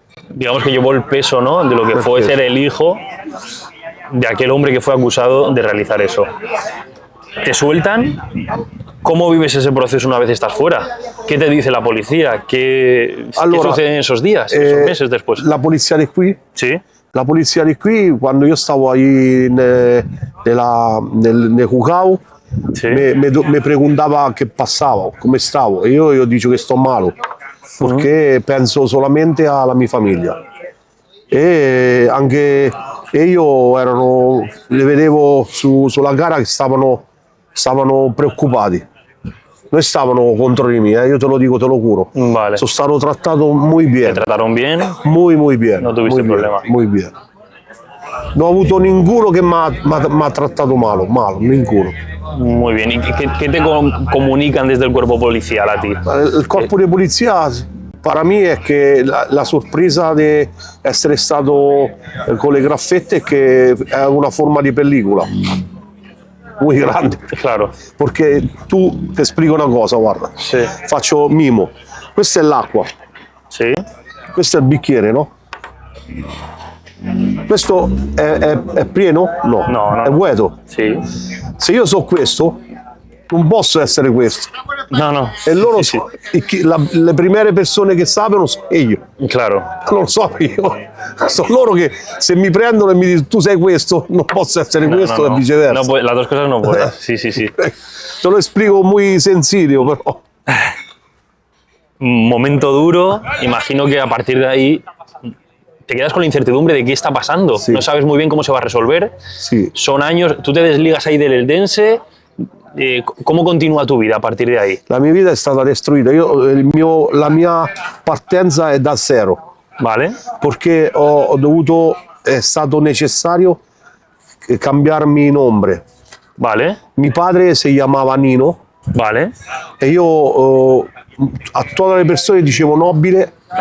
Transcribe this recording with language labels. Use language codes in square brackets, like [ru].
[es] Digamos que llevó el peso, ¿no? De lo que fue ser el hijo de aquel hombre que fue acusado de realizar eso. ¿Te sueltan? ¿Cómo vives ese proceso una vez estás fuera? ¿Qué te dice la policía? ¿Qué sucede en esos días, esos meses después? [it] La polizia di qui? [es] Sí. [it] La polizia di qui, quando io stavo nel Cucao, Sì. mi preguntava che passavo, come stavo. E io dico che sto male, perché penso solamente alla mia famiglia. E anche io li vedevo sulla gara che stavano preoccupati. Non stavano contro di me, io te lo dico, te lo giuro. [es] Vale. [it] Sono stato trattato [es] muy bien. ¿Te trataron bien? Muy bien. No tuviste muy problema. Bien, muy bien. [it] Non ho avuto nessuno che mi ha trattato male, nessuno. [es] Muy bien. ¿Y qué te comunican desde el cuerpo policial a ti? [it] Il corpo di polizia per me è che la sorpresa di essere stato con le graffette è che è una forma di pellicola. [es] Muy grande. Claro. [it] Perché tu ti spiego una cosa, guarda. Sì. Faccio mimo. Questa è l'acqua, [es] Sí. [it] questo è il bicchiere, no? Questo è pieno? No. [es] No. [it] È vuoto. [es] Sí. [it] Se io so questo, non posso essere questo. [es] No. [it] E loro [es] Sí, [it] le prime persone che sappiano sono io. [es] sí. Claro. [it] Non so io. Sono loro che se mi prendono e mi dicono tu sei questo, non posso essere questo No. e viceversa. [es] No puede- las dos cosas no pueden. Sí. [it] Te lo spiego [es] muy sencillo, [it] però. [es] Un momento duro. Imagino que a partir de ahí te quedas con la incertidumbre de qué está pasando. Sí. No sabes muy bien cómo se va a resolver. [it] Sì. [es] Son años. Tú te desligas ahí del Eldense. ¿Cómo continúa tu vida a partir de ahí? [it] La mia vita è stata destruita. La mia partenza è da zero. [es] Vale. [it] Perché è stato necessario cambiarmi nome. [es] Vale. [it] Mio padre si chiamava Nino [es] Vale. [it] e io a tutte le persone dicevo Nobile.